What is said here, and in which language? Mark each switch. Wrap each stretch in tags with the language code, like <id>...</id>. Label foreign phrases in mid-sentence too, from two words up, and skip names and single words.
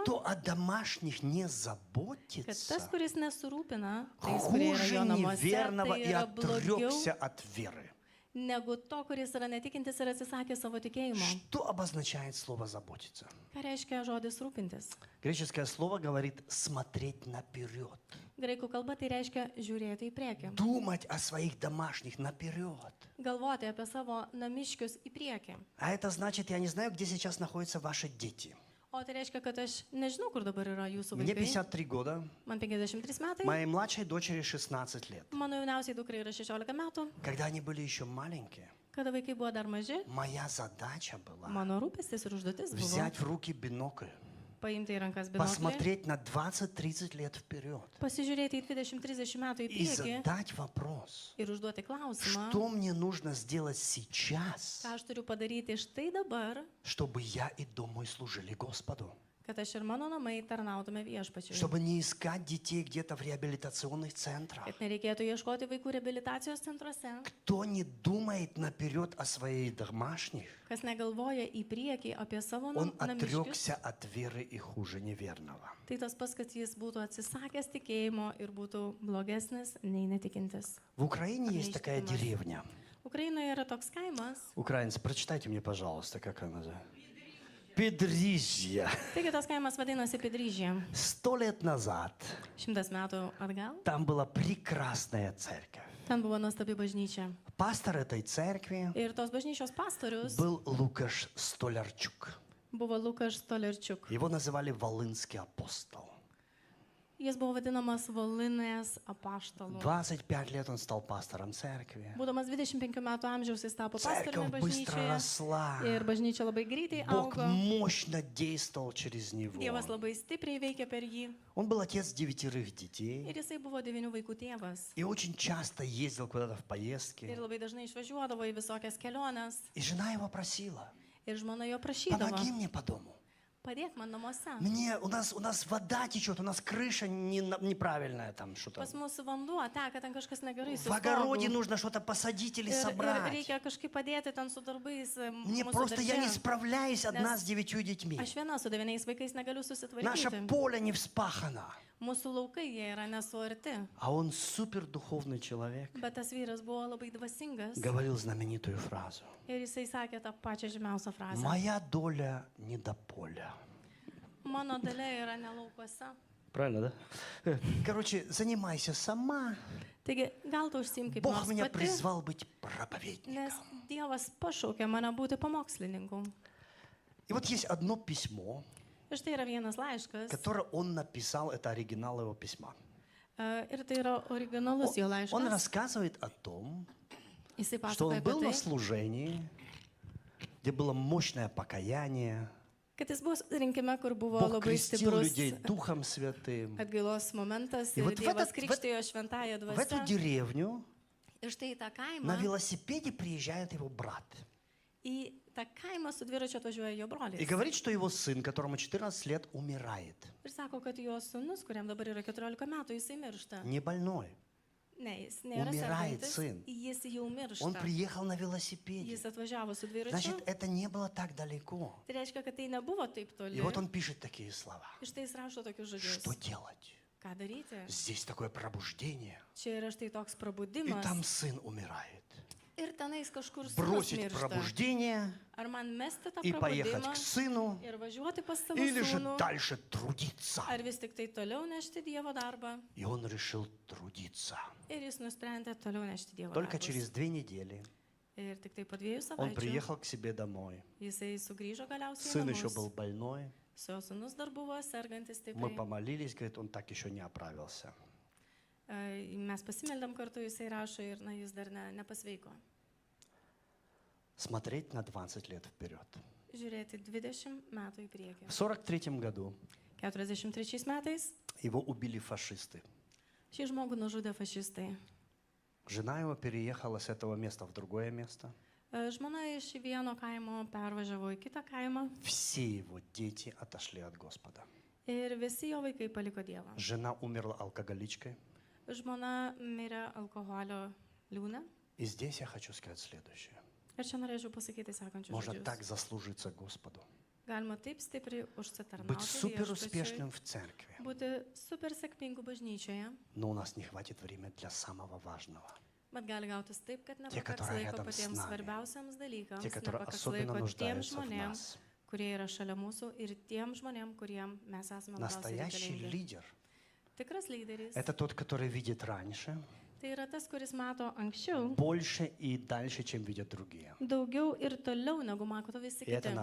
<ru>кто о домашних не</ru> <lt>kad tas,</lt> <ru>заботится,</ru> <lt>kuris nesirūpina tais, kurie yra</lt> <ru>хуже</ru> <lt>jo namuose,</lt> <ru>неверного</ru> <lt>tai</lt> <ru>и</ru> <lt>yra blogiau</lt> <ru>отрекся от веры.</ru> <lt>negu to, kuris yra netikintis ir atsisakė savo tikėjimo.</lt> <ru>Что обозначает слово «заботиться»?</ru> <lt>Ką reiškia žodis rūpintis?</lt> <ru>Греческое слово говорит «смотреть наперед»,</ru> <lt>Graikų kalba tai reiškia žiūrėti į priekį.</lt> <ru>думать о своих домашних наперед.</ru> <lt>Galvoti apie savo namiškius į priekį.</lt> <ru>А это значит, я не знаю, где сейчас находятся ваши дети.</ru> <lt>O tai reiškia, kad aš nežinau, kur dabar yra jūsų</lt> <ru>Мне</ru> <lt>vaikai.</lt> <ru>53 года,</ru> <lt>Man 53 metai.</lt> <ru>моей младшей дочери 16 лет.</ru> <lt>Mano jauniausiai dukrai yra 16 metų.</lt> <ru>Когда они были еще маленькие,</ru> <lt>Kada vaikai buvo dar maži,</lt> <ru>моя задача была</ru> <lt>mano rūpestis ir užduotis buvo</lt> <ru>взять в руки бинокль,</ru> <lt>paimti į rankas binoklį,</lt> <ru>посмотреть на 20-30 лет вперед</ru> <lt>pasižiūrėti į 20-30 metų į</lt> <ru>и</ru> <lt>priekį</lt> <ru>задать вопрос,</ru> <lt>ir užduoti klausimą,</lt> <ru>что мне нужно сделать сейчас,</ru> <lt>ką aš turiu padaryti štai dabar,</lt> <ru>чтобы я и дом мой служили Господу.</ru> <lt>kad aš ir mano namai tarnautume viešpačiui.</lt> <ru>Чтобы не искать детей где-то в реабилитационных центрах.</ru> <lt>Kad nereikėtų ieškoti vaikų reabilitacijos centruose.</lt> <ru>Кто не думает наперед о своих домашних,</ru> <lt>Kas negalvoja į priekį apie savo</lt> <ru>он</ru> <lt>namiškius,</lt> <ru>отрекся от веры и хуже неверного.</ru> <lt>tai tas pats, kad jis būtų atsisakęs tikėjimo ir būtų blogesnis nei netikintis.</lt> <ru>В Украине есть такая Нечтимость. деревня.</ru> <lt>Ukrainoje yra toks kaimas.</lt> <ru>Украинцы, прочитайте мне, пожалуйста, как она называется. Педрижья.</ru> <lt>Taigi tas kaimas vadinasi Pedryžė.</lt> <ru>100 лет назад</ru> <lt>100 metų atgal.</lt> <ru>там была прекрасная церковь.</ru> <lt>Ten buvo nuostabi bažnyčia.</lt> <ru>Пастор этой церкви</ru> <lt>Ir tos bažnyčios pastorius</lt> <ru>был Лукаш Столярчук.</ru> <lt>buvo Lukas Stolerčiuk.</lt> <ru>Его называли Волынский апостол.</ru> <lt>Jis buvo vadinamas Volinės apaštalu.</lt> <ru>25 лет он стал пастором церкви.</ru> <lt>Būdamas 25 metų amžiaus jis tapo pastoriumi</lt> <ru>Церковь быстро</ru> <lt>bažnyčioje.</lt> <ru>росла.</ru> <lt>Ir bažnyčia labai greitai</lt> <ru>Бог</ru> <lt>augo.</lt> <ru>мощно действовал через него.</ru> <lt>Dievas labai stipriai veikė per jį.</lt> <ru>Он был отец 9 детей</ru> <lt>Ir jisai buvo 9 vaikų tėvas.</lt> <ru>и очень часто ездил куда-то в</ru> <lt>Ir</lt> <ru>поездки.</ru> <lt>labai dažnai išvažiuodavo į visokias keliones.</lt> <ru>И жена его просила,</ru> <lt>Ir žmona jo prašydavo,</lt> <ru>помоги мне по дому.</ru> <lt>padėk man namuose.</lt> <ru>У нас вода течет, у нас крыша неправильная там что-то.</ru> <lt>Pas mus vanduo teka, ten kažkas negerai su</lt> <ru>В огороде</ru> <lt>stogu.</lt> <ru>нужно что-то посадить или</ru> <lt>Ir</lt> <ru>собрать.</ru> <lt>reikia kažkaip padėti ten su darbais.</lt> <ru>Мне</ru> <lt>mūsų</lt> <ru>просто, я не</ru> <lt>darže.</lt> <ru>справляюсь одна</ru> <lt>Nes</lt> <ru>с 9 детьми.</ru> <lt>Aš viena su 9 vaikais negaliu</lt> <ru>Наше</ru> <lt>susitvarkyti.</lt> <ru>поле не вспахано.</ru> <lt>Mūsų laukai jie yra nesuarti.</lt> <ru>А он супер духовный человек.</ru> <lt>Bet tas vyras buvo labai dvasingas.</lt> <ru>Говорил знаменитую фразу.</ru> <lt>Ir jisai sakė tą pačią žymiausią frazę.</lt> <ru>Моя доля не до поля.</ru> <lt>Mano dalia yra ne laukuose.</lt> <ru>Правильно, да? Короче, занимайся сама.</ru> <lt>Taigi, gal tu užsiim kaip</lt> <ru>Бог</ru> <lt>nors</lt> <ru>меня</ru> <lt>pati,</lt> <ru>призвал быть</ru> <lt>nes</lt> <ru>проповедником.</ru> <lt>Dievas pašaukė mane būti pamokslininku.</lt> <ru>И вот есть одно письмо,</ru> <lt>Ir štai yra vienas laiškas.</lt> <ru>которое он написал, это оригинал его письма.</ru> <lt>Ir tai yra originalus jo</lt> <ru>Он</ru> <lt>laiškas.</lt> <ru>рассказывает о том,</ru> <lt>Jisai</lt> <ru>что</ru> <lt>pasakoja</lt> <ru>он был</ru> <lt>apie</lt> <ru>на</ru> <lt>tai,</lt> <ru>служении, где было мощное покаяние.</ru> <lt>kad jis buvo rinkime, kur buvo</lt> <ru>Бог</ru> <lt>labai</lt> <ru>крестил</ru> <lt>stiprus</lt> <ru>людей Духом Святым.</ru> <lt>atgailos momentas</lt> <ru>И</ru> <lt>ir</lt> <ru>вот в</ru> <lt>Dievas</lt> <ru>этот-</ru> <lt>krikštijo šventąją</lt> <ru>В эту</ru> <lt>dvasią.</lt> <ru>деревню</ru> <lt>Ir štai į tą</lt> <ru>на</ru> <lt>kaimą,</lt> <ru>велосипеде приезжает его брат.</ru> <lt>į tą kaimą su dviračiu atvažiuoja jo</lt> <ru>И</ru> <lt>brolis.</lt> <ru>говорит, что его сын, которому 14 лет, умирает.</ru> <lt>Ir sako, kad jo sūnus, kuriam dabar yra 14 metų, jisai miršta.</lt> <ru>Не больной.</ru> <lt>Ne, jis nėra</lt> <ru>Умирает</ru> <lt>sergantis,</lt> <ru>сын.</ru> <lt>jis jau</lt> <ru>Он</ru> <lt>miršta.</lt> <ru>приехал на велосипеде.</ru> <lt>Jis atvažiavo su dviračiu.</lt> <ru>Значит, это не было так далеко.</ru> <lt>Tai reiškia, kad tai nebuvo taip toli.</lt> <ru>И вот он пишет такие слова.</ru> <lt>Ir štai jis rašo tokius žodžius.</lt> <ru>Что делать?</ru> <lt>Ką daryti?</lt> <ru>Здесь такое пробуждение.</ru> <lt>Čia yra štai toks</lt> <ru>И</ru> <lt>prabudimas.</lt> <ru>там сын умирает.</ru> <lt>Ir tenais kažkur sūnus</lt> <ru>Бросить</ru> <lt>miršta.</lt> <ru>пробуждение</ru> <lt>Ar man mesti tą</lt> <ru>и поехать</ru> <lt>prabudimą</lt> <ru>к сыну,</ru> <lt>ir važiuoti pas savo</lt> <ru>или же</ru> <lt>sūnų?</lt> <ru>дальше трудиться.</ru> <lt>Ar vis tik tai toliau nešti Dievo darbą?</lt> <ru>И он решил трудиться.</ru> <lt>Ir jis nusprendė toliau nešti Dievo</lt> <ru>Только</ru> <lt>darbą.</lt> <ru>через 2 недели</ru> <lt>Ir tik tai po 2</lt> <ru>он</ru> <lt>savaičių</lt> <ru>приехал к себе домой.</ru> <lt>jisai sugrįžo galiausiai į</lt> <ru>Сын еще</ru> <lt>namus.</lt> <ru>был больной.</ru> <lt>Su jo sūnus dar buvo sergantis</lt> <ru>Мы</ru> <lt>stipriai.</lt> <ru>помолились, говорит, он так еще не оправился.</ru> <lt>Mes pasimeldėm kartu, jisai rašo ir na, jis dar nepasveiko.</lt> <ru>Смотреть на 20 лет вперед.</ru> <lt>Žiūrėti 20 metų į priekį.</lt> <ru>В 43 году</ru> <lt>43 metais</lt> <ru>его убили фашисты.</ru> <lt>šį žmogų nužudė fašistai.</lt> <ru>Жена его переехала с этого места в другое место.</ru> <lt>Žmona iš vieno kaimo pervažiavo į kitą kaimą</lt> <ru>Все его дети отошли от Господа.</ru> <lt>ir visi jo vaikai paliko Dievą.</lt> <ru>Жена умерла алкоголичкой.</ru> <lt>Žmona mirė alkoholio liūne.</lt> <ru>И здесь я хочу сказать следующее.</ru> <lt>Ir čia norėčiau pasakyti sekančius</lt> <ru>Можно так</ru> <lt>žodžius.</lt> <ru>заслужиться Господу.</ru> <lt>Galima taip stipriai</lt> <ru>Быть</ru> <lt>užsitarnauti</lt> <ru>супер</ru> <lt>viešpačiui,</lt> <ru>успешным в церкви.</ru> <lt>būti super sėkmingu bažnyčioje,</lt> <ru>Но у нас не хватит времени для самого важного.</ru> <lt>bet gali gautis taip, kad nepakaks</lt> <ru>которые</ru> <lt>laiko</lt> <ru>рядом с</ru> <lt>patiems</lt> <ru>нами.</ru> <lt>svarbiausiams dalykams,</lt> <ru>Те, которые</ru> <lt>nepakaks</lt> <ru>особенно</ru> <lt>laiko tiem</lt> <ru>нуждаются в</ru> <lt>žmonėms,</lt> <ru>нас.</ru> <lt>kurie yra šalia mūsų ir tiem žmonėm, kuriem mes esame labiausiai</lt> <ru>Настоящий</ru> <lt>reikalingi.</lt> <ru>лидер</ru> <lt>Tikras lyderis. –</lt> <ru>это тот, который видит раньше,</ru> <lt>Tai yra tas, kuris mato anksčiau,</lt> <ru>больше и дальше, чем видят другие.</ru> <lt>daugiau ir toliau, negu mato visi</lt> <ru>И это</ru>